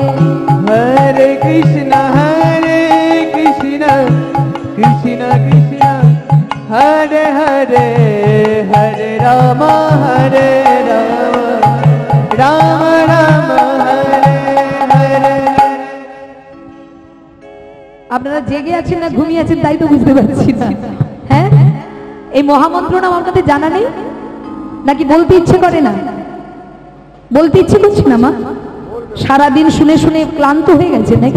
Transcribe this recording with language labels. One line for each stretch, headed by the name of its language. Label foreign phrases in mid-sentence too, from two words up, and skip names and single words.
Sanskrit: हरे कृष्ण कृष्ण कृष्ण हरे हरे हरे राम राम राम हरे हरे।
Bangla: আপনারা জেগে আছেন না ঘুমিয়ে আছেন তাই তো বুঝতে পারছি না। হ্যাঁ, এই মহামন্ত্র নাম আপনাদের জানা নেই নাকি বলতে ইচ্ছে করে না? বলতে ইচ্ছে করছে না মা? সারা দিন শুনে শুনে ক্লান্ত হয়ে গেছে নাকি?